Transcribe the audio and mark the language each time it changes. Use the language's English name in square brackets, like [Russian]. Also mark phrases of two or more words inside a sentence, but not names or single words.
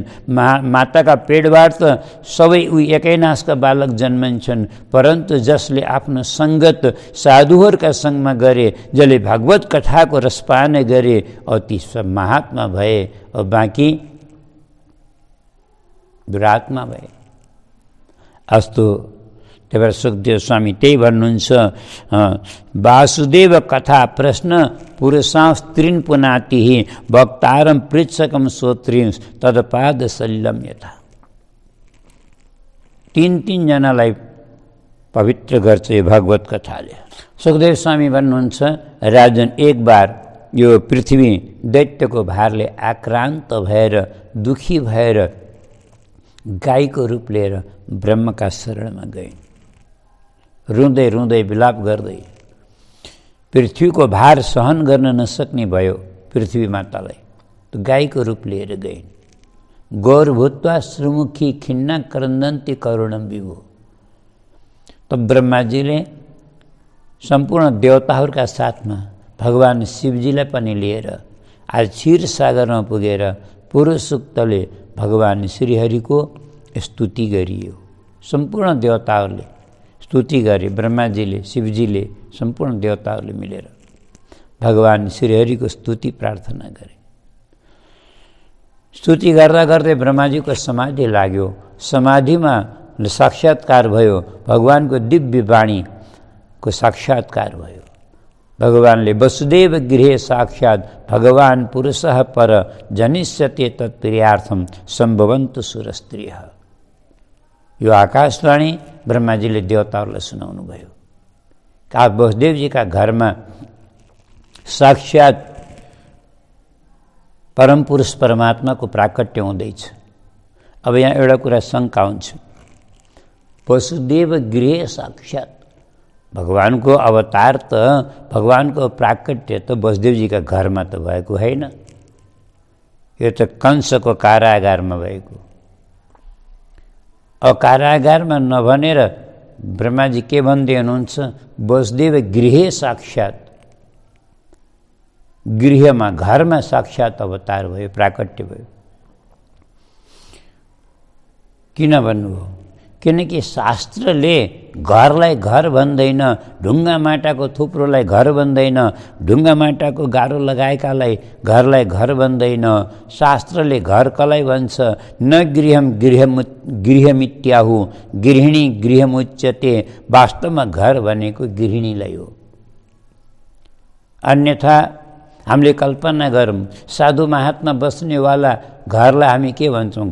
[Nepali] माताका पेटबाट त सबै एकै नासका बालक जन्मन्छन्, परन्तु जसले आफ्नो सङ्गत साधुहरूका सङ्गमा गरे, जसले भागवत कथाको रसपान गरे, ती सब महात्मा भए, बाँकी दुरात्मा भए। अस्तु, त्यही भएर सुखदेव स्वामी त्यही भन्नुहुन्छ, [Sanskrit] वासुदेव कथा प्रश्न पुरुषां स्त्रीन् पुनाति भक्तारं पृच्छकं श्रोत्रीं तदपाद सलिलं यथा। [Nepali] तीन जनालाई पवित्र गर्छ यो भागवत कथाले। सुखदेव स्वामी भन्नुहुन्छ, राजन [Hindi] एक बार [Nepali] यो पृथ्वी दैत्यको भारले आक्रान्त भएर दुखी भएर गाईको रूप लिएर ब्रह्मका शरणमा गइन्। रुँदै रुँदै विलाप गर्दै पृथ्वीको भार सहन गर्न नसक्ने भयो पृथ्वी मातालाई, त गाईको रूप लिएर गइन्। [Sanskrit] गौरभूत्वा श्रीमुखी खिन्ना क्रन्दन्ती करुणम विभु। [Nepali] त ब्रह्माजीले सम्पूर्ण देवताहरूका साथमा भगवान शिवजीलाई पनि लिएर आज क्षीर सागरमा पुगेर पुरुषोक्तले भगवान श्रीहरिको स्तुति गरियो। सम्पूर्ण देवताहरूले स्तुति गरे, ब्रह्माजीले शिवजीले सम्पूर्ण देवताहरूले मिलेर भगवान श्रीहरिको स्तुति प्रार्थना गरे। स्तुति गर्दा गर्दै ब्रह्माजीको समाधि लाग्यो। समाधिमा साक्षात्कार भयो, भगवानको दिव्य वाणीको साक्षात्कार भयो। [Sanskrit] भगवानले वसुदेव गृहे साक्षात् भगवान पुरुषः पर जनिष्यते तत्प्रियार्थम सम्भवन्तु सुरस्त्रियः। [Nepali] यो आकाशवाणी ब्रह्माजीले देवताहरूलाई सुनाउनु भयो। वसुदेवजीका घरमा साक्षात् परम पुरुष परमात्माको प्राकट्य हुँदैछ। अब यहाँ एउटा कुरा शङ्का हुन्छ, [Sanskrit] वसुदेव गृहे साक्षात् [Nepali] भगवानको अवतार त भगवानको प्राकट्य त वसुदेवजीका घरमा त भएको होइन, यो त कंसको कारागारमा भएको। कारागारमा नभनेर ब्रह्माजी के भन्दै हुनुहुन्छ, [Sanskrit] वसुदेव गृहे साक्षात्, [Nepali] गृहमा घरमा साक्षात् अवतार भयो, प्राकट्य भयो। किन भन्नुभयो? किनकि शास्त्रले घरलाई घर भन्दैन, ढुङ्गा माटाको थुप्रोलाई घर भन्दैन, ढुङ्गा माटाको गाह्रो लगाएकालाई घरलाई घर भन्दैन। शास्त्रले घर कसलाई भन्छ? [Sanskrit] न गृहम गृहमित्याहु गृहिणी गृहमुच्यते। [Nepali] वास्तवमा घर भनेको गृहिणीलाई हो। अन्यथा हामीले कल्पना गरौँ, साधु महात्मा बस्नेवाला घरलाई हामी के भन्छौँ?